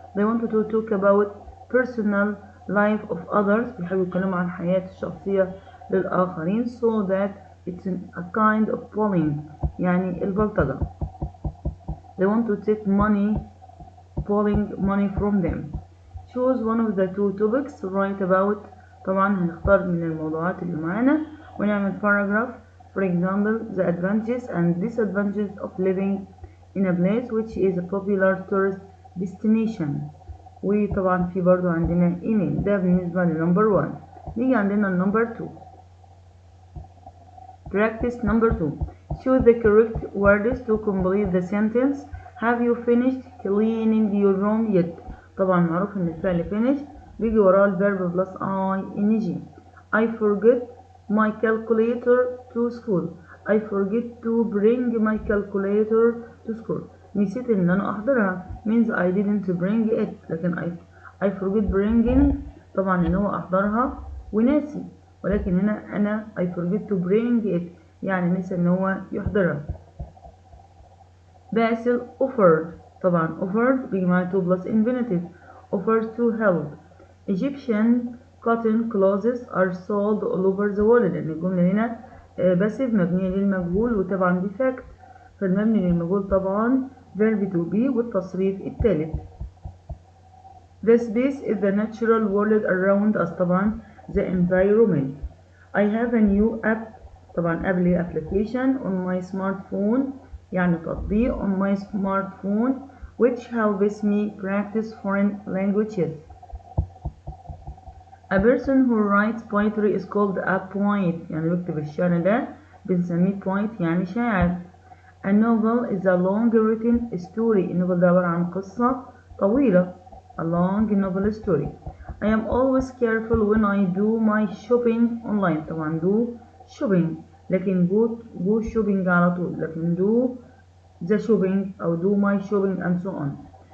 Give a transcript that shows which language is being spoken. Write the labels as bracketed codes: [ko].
[en] They wanted to talk about personal life of others، [ar] بيحبوا يتكلموا عن حياة الشخصية للآخرين. [en] So that it's a kind of bullying، [ar] يعني البلطجة. [en] They want to take pulling money from them. Choose one of the two topics to write about. [ar] طبعا هنختار من الموضوعات اللي معانا ونعمل paragraph. For example, the advantages and disadvantages of living in a place which is a popular tourist destination. وطبعا في برضو عندنا email. ده بالنسبة لنمبر 1. نيجي عندنا النمبر 2. [en] Practice number 2. Choose the correct words to complete the sentence. Have you finished cleaning your room yet? [ar] طبعا معروف ان الفعل finish بيجي وراه الفيرب [en] plus ing. I forget my calculator to school. I forget to bring my calculator to school. [ar] نسيت ان انا احضرها [en] means I didn't bring it. [ar] لكن [en] I forget bringing [ar] طبعا ان هو احضرها وناسي، ولكن هنا انا [en] I forget to bring it [ar] يعني نسي ان هو يحضرها. [en] باسل offered [ar] طبعا [en] offered [ar] بيجي معاه [en] to plus infinitive. offers to help. Egyptian cotton clothes are sold all over the world. [ar] لأن الجملة هنا باسف مبنية للمجهول وطبعا دي fact، فالمبني للمجهول طبعا verb to be والتصريف الثالث. [en] The space is the natural world around us [ar] طبعا [en] the environment. I have a new app [ar] طبعا قبل [en] application on my smartphone [ar] يعني تطبيق [en] on my smartphone which helps me practice foreign languages. A person who writes poetry is called a poet، [ar] يعني بيكتب الشعر ده بنسميه [en] poet [ar] يعني شاعر. [en] A novel is a long written story. [ar] النوفل ده عبارة عن قصة طويلة. [en] A long novel story. I am always careful when I do my shopping online. [ar] طبعا [en] do shopping، [ar] لكن [en] go shopping [ar] على طول، لكن [en] do the shopping [ar] أو [en] do my shopping and so on.